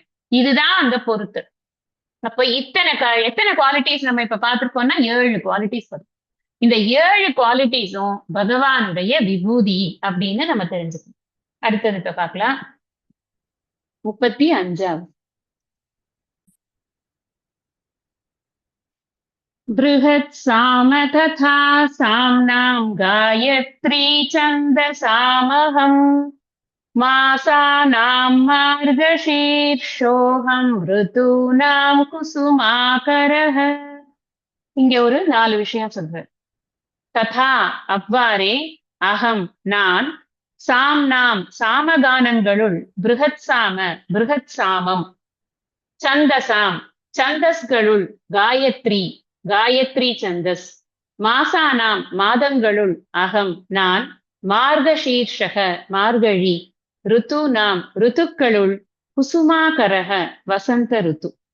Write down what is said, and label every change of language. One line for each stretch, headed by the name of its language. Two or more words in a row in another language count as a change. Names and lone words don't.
Tamil: இதுதான் அந்த பொறுத்து. அப்ப எத்தனை குவாலிட்டிஸ் நம்ம இப்ப பார்த்திருக்கோம்னா 7 குவாலிட்டிஸ் வரும். இந்த 7 குவாலிட்டிஸும் பகவானுடைய விபூதி அப்படின்னு நம்ம தெரிஞ்சுக்கணும். அடுத்தது இப்ப பார்க்கலாம். 35வது.
Sanskrit: बृहत् साम तथा साम्नां गायत्री छन्दसामहम् मासानां मार्गशीर्षोऽहं ऋतूनां कुसुमाकरः.
Tamil: இங்க ஒரு 4 விஷயம் சொல்றேன். ததா அவ்வாறே, அகம் நான், சாம்னாம் சாமகானங்களுள், பிருகத் சாமம், சந்தசாம் சந்தஸ்களுள், காயத்ரி காயத்ரி சந்தஸ், மாசானாம் மாதங்களுள், அகம் நான், மார்கசீர்ஷக மார்கழி, ருத்துனாம் ருத்துக்களுள், குசுமாகரக வசந்த ருத்து.